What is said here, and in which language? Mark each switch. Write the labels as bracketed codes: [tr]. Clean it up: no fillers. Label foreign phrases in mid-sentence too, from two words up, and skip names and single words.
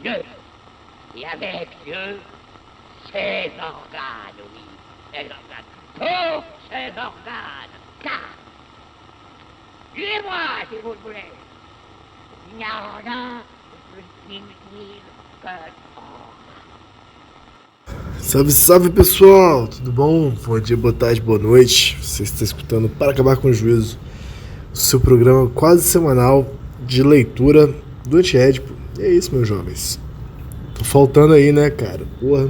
[fr] Dieu, et avec Dieu, ses organes, oui, ses organes, tous ses organes, car, tuez-moi si vous le voulez, il n'y a rien de plus inutile que [pt] Salve, salve pessoal, tudo bom? Bom dia, boa tarde, boa noite. Você está escutando Para Acabar com o Juízo, o seu programa quase semanal de leitura do Antiédipo. E é isso, meus jovens. Tô faltando aí, né, cara? Porra.